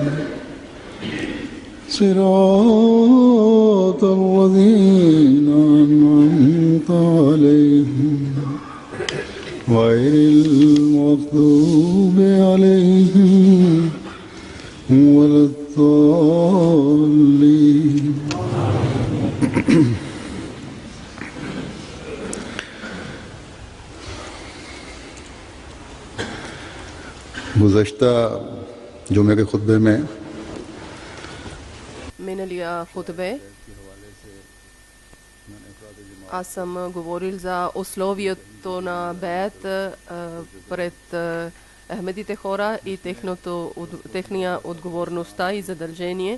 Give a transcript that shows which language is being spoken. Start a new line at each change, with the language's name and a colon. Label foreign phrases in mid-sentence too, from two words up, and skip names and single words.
Arabic: صراط الذين أنعمت عليهم غير المغضوب عليهم ولا الضالين
Urdu: گزشتہ جمعے کے خطبے میں
Bulgarian: Миналия хутбе аз съм говорил за условието на беят пред Ахмедите хора и техния отговорността и задължение.